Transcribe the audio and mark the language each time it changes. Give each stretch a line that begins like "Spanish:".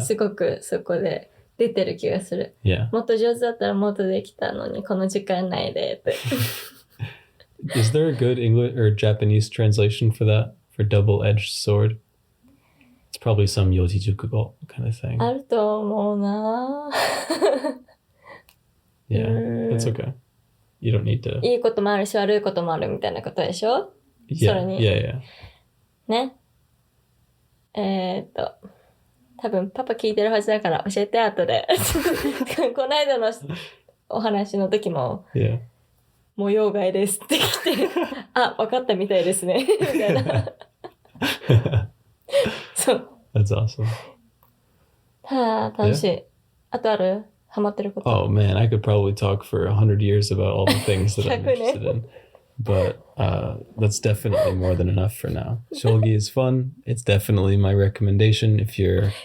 Japanese: すごくそこで出てる気がする。
English: Yeah.
Japanese: もっと上手だったらもっとできたのにこの時間内でって。
English: Is there a good English or Japanese translation for that? For double-edged sword? It's probably some yojijukugo kind of thing.
Japanese: あると思うな。
English: Yeah, that's okay. You don't need to.
Japanese: いいこともあるし悪いこともあるみたいなことでしょ
English: Yeah, yeah.
Japanese: ね。多分パパ聞いてるはずだから教えて後で。この間のお話の時も、
English: Yeah.
Japanese: 模様替えですって来て、あ、分かったみたいですね。みたいな。そう。
English: That's awesome.
Japanese: はあ、楽しい。あとあるハマってること。
English: Oh man, I could probably talk for 100 years about all the things that I'm interested in. But that's definitely more than enough for now. Shogi is fun. It's definitely my recommendation if you're